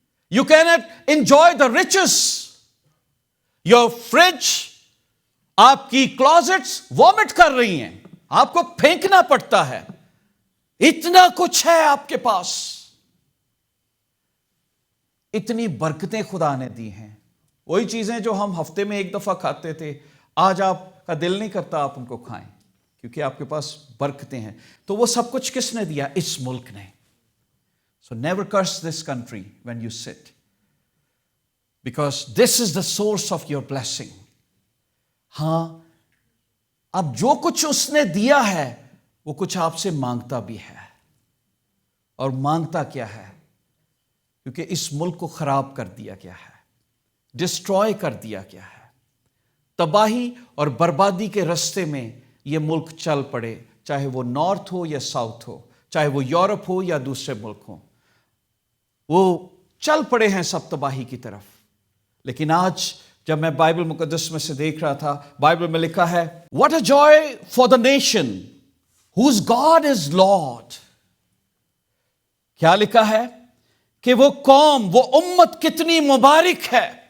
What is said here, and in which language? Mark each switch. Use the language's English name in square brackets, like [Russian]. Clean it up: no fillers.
[English] You cannot enjoy the riches. Your fridge, [Urdu] آپ کی [English] closets vomit [Urdu] کر رہی ہیں, آپ کو پھینکنا پڑتا ہے. اتنا کچھ ہے آپ کے پاس, اتنی برکتیں خدا نے دی ہیں. وہی چیزیں جو ہم ہفتے میں ایک دفعہ کھاتے تھے, آج آپ کا دل نہیں کرتا آپ ان کو کھائیں کیونکہ آپ کے پاس برکتیں ہیں. تو وہ سب کچھ کس نے دیا؟ اس ملک نے. [English] So never curse this country when you sit, because this is the source of your blessing. [Urdu] ہاں, اب جو کچھ اس نے دیا ہے وہ کچھ آپ سے مانگتا بھی ہے. اور مانگتا کیا ہے؟ کیونکہ اس ملک کو خراب کر دیا گیا ہے, ڈسٹروائے کر دیا گیا ہے. تباہی اور بربادی کے رستے میں یہ ملک چل پڑے، چاہے وہ نارتھ ہو یا ساؤتھ ہو، چاہے وہ یورپ ہو یا دوسرے ملک ہوں، وہ چل پڑے ہیں سب تباہی کی طرف۔ لیکن آج جب میں بائبل مقدس میں سے دیکھ رہا تھا، بائبل میں لکھا ہے [English] What a joy for the nation whose God is Lord. [Urdu] کیا لکھا ہے کہ وہ قوم، وہ امت کتنی مبارک ہے